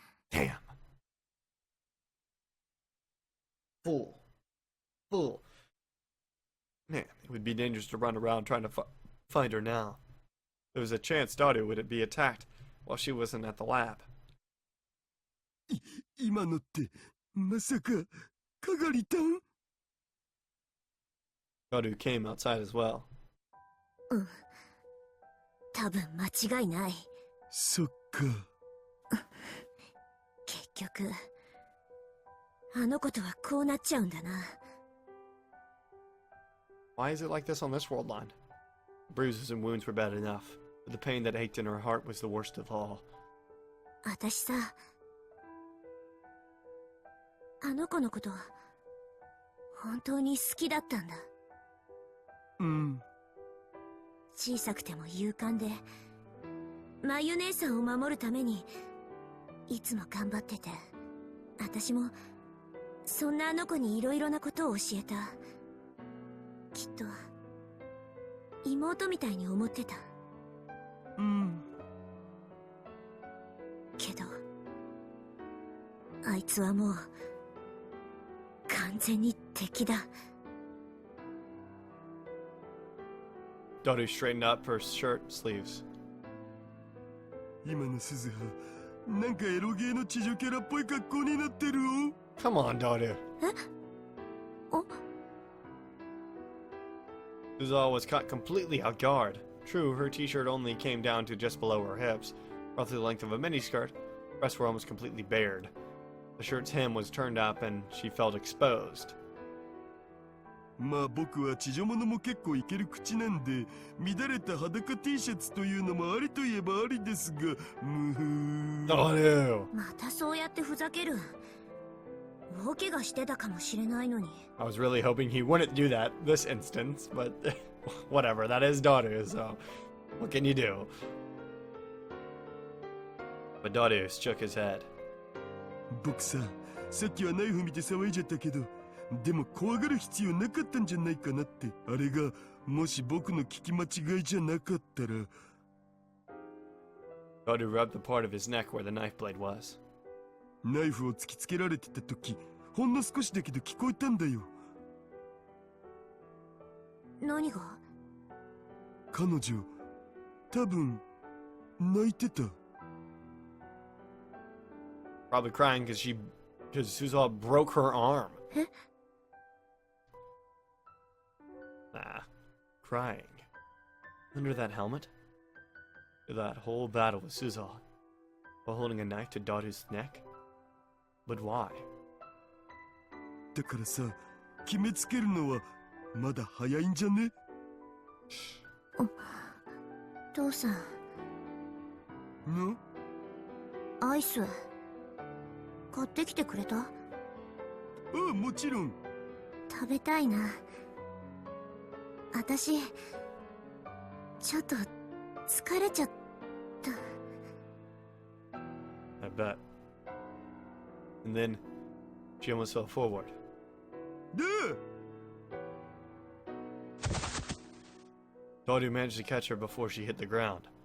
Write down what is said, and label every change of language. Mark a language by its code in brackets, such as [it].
[en] Damn. Fool. Fool. Man, it would be dangerous to run around trying to find her now. There was a chance Daru would be attacked while she wasn't at the lab. [ja] 今のってまさかかがりたん？ [en] Daru came outside as well. [ja] うん。多分間違いない。そっか。結局、あの子とはこうなっちゃうんだな。 [en] Why is it like this on this world line? Bruises and wounds were bad enough, but the pain that ached in her heart was the worst of all. [ja] 私さ、あの子のこと本当に好きだったんだ。うん。小さくても勇敢で、まゆ姉さんを守るためにいつも頑張ってて、私もそんなあの子にいろいろなことを教えた。きっと妹みたいに思ってた。うん。けどあいつはもう完全に敵だ。 [en] Daru straightened up her shirt sleeves. [ja] 今の鈴葉、なんかエロゲーの地上キャラっぽい格好になってるよ。 [en] Come on, Daru. え？お？ Suzuha was caught completely off guard. True, her t-shirt only came down to just below her hips, roughly the length of a miniskirt. Breasts were almost completely bared. The shirt's hem was turned up and she felt exposed. [ja] まあ僕は地上物も結構いける口なんで、乱れた裸 T シャツというのもありといえばありですが、むふー。 [en] Daru! [ja] またそうやってふざける。大怪我してたかもしれないのに。 [en] I was really hoping he wouldn't do that this instance, but whatever, that is Daru, so what can you do? But Daru shook his head. [ja] 僕さ、さっきはナイフ見て騒いじゃったけど、でも怖がる必要なかったんじゃないかなって。あれがもし僕の聞き間違いじゃなかったら。 [en] Daru rubbed the part of his neck where the knife blade was. [ja] ナイフを突きつけられてた時、ほんの少しだけど聞こえたんだよ。何が？彼女、多分泣いてた。 [en] Probably crying because Suzuha broke her arm. え？ Nah, crying. Under that helmet? That whole battle with Suzuha, while holding a knife to Daru's neck? But why? [ja] だからさ、決めつけるのはまだ早いんじゃね？父さん。の？アイス買ってきてくれた？ああ、もちろん。食べたいな。私ちょっと疲れちゃった。 [en] I bet. And then she almost fell forward. で、 Daru managed to catch her before she hit the ground.